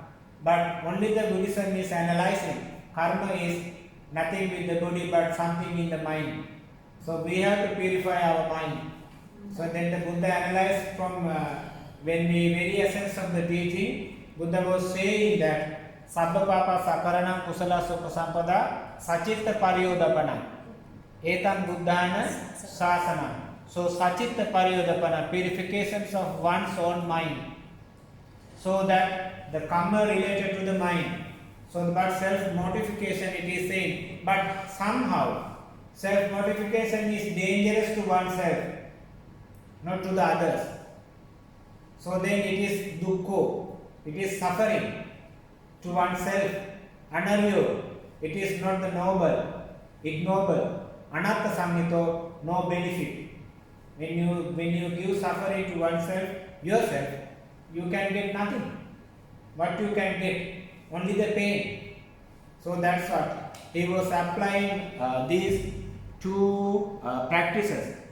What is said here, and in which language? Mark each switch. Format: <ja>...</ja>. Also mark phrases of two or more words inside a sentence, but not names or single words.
<en>But only the Buddhism is analyzing karma is nothing with the body but something in the mind. So we have to purify our mind. So then the Buddha analyzed from when the very essence of the teaching, Buddha was saying that</en> <pi>Sabba Papa Sakaranam Kusala Supasampada Sachitta Pariyodapana Etam Buddhana Sasana.</pi> <en>So</en> <pi>Sachitta Pariyodapana,</pi> <en>purifications of one's own mind. So that the karma related to the mind. So but self-mortification it is saying. But somehow self-mortification is dangerous to oneself, not to the others. So then it is dukkha, it is suffering to oneself, anaryo, it is not the noble,</en> <pi>ignoble, anatta samhito,</pi> <en>no benefit. When you give suffering to oneself, yourself, you can get nothing. What you can get? Only the pain. So that's what he was applying these two practices.</en>